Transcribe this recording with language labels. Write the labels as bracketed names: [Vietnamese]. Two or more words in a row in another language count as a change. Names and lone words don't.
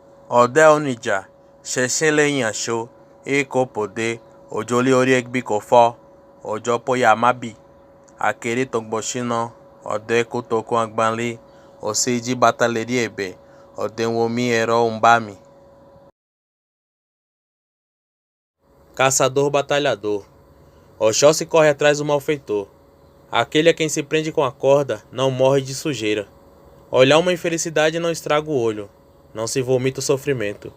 [Yoruba] Ọ̀dẹ oníjà ṣẹ̀ṣẹ̀ lẹ́yìn aṣọ èkó pòdé òjòlé orí ẹgbẹ́ kò fọ́ ọjọ́ pọ́yà mábì àkèrè tọgbọ̀ṣínà ọ̀dẹ kótókó agbanlé ọ̀sẹ̀ jí bátàlérí ẹ̀bẹ̀ ọ̀dẹ wọmi ẹ̀rọ ń bá mi. [Portuguese] Caçador batalhador. Oxóssi corre atrás do malfeitor. Aquele a quem se prende com a corda não morre de sujeira. Olhar uma infelicidade não estraga o olho. Não se vomita o sofrimento.